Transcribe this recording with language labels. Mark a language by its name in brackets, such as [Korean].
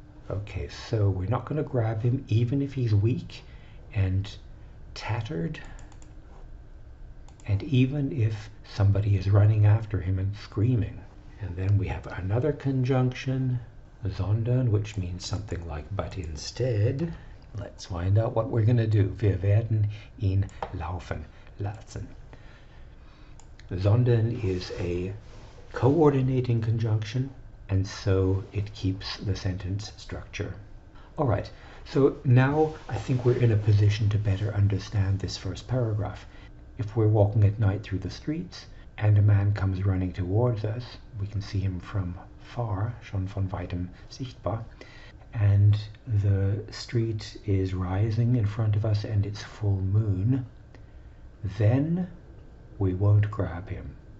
[English] Okay, so we're not going to grab him even if he's weak and tattered, and even if somebody is running after him and screaming. And then we have another conjunction, sondern, which means something like but instead. Let's find out what we're going to do. [German] Wir werden ihn laufen lassen. [English] Sondern is a coordinating conjunction, and so it keeps the sentence structure. Alright, so now I think we're in a position to better understand this first paragraph. If we're walking at night through the streets and a man comes running towards us, we can see him from far, [German] schon von weitem sichtbar, [English] and the street is rising in front of us and it's full moon, then we won't grab him.